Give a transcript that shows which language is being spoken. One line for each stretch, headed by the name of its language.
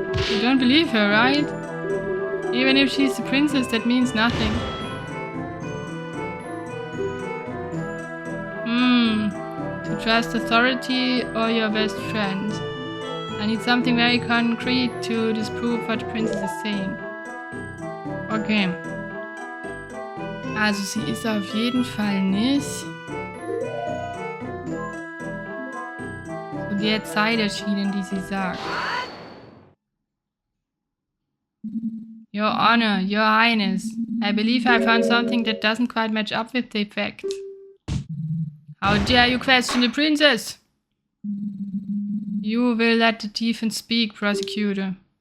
English: You don't believe her, right? Even if she's the princess, that means nothing. To trust authority or your best friend. I need something very concrete to disprove what the princess is saying. Okay.
German: Also sie ist auf jeden Fall nicht zu der Zeit erschienen, die sie sagt.
English: Your Honor, Your Highness, I believe I found something that doesn't quite match up with the facts. How dare you question the princess? You will let the defense speak, prosecutor.